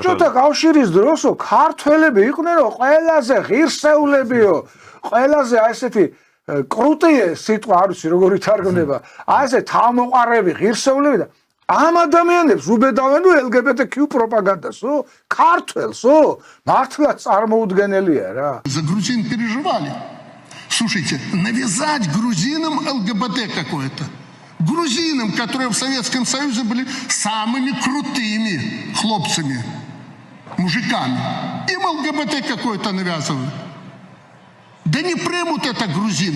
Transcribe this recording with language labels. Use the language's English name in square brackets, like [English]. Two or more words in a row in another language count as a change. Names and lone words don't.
[Georgian] საბჭოთა კავშირის დროსო ქართველები იყვნენო ყველაზე ღირსეულებიო, ყველაზე ესეთი კრუტიე სიტყვა არ ვიცი როგორ ითარგმნება. ასე თავმოყარები ღირსეულები და ამ ადამიანებს უბედავენო LGBTQ პროპაგანდასო, ქართველსო, მართლაც წარმოუდგენელია რა. [Russian] За грузин переживали. Слушайте, навязать грузинам ЛГБТ какое-то. Грузинам, которые в Советском Союзе были самыми крутыми хлопцами, мужиками. Им ЛГБТ какое-то навязывают. Да не примут это грузины.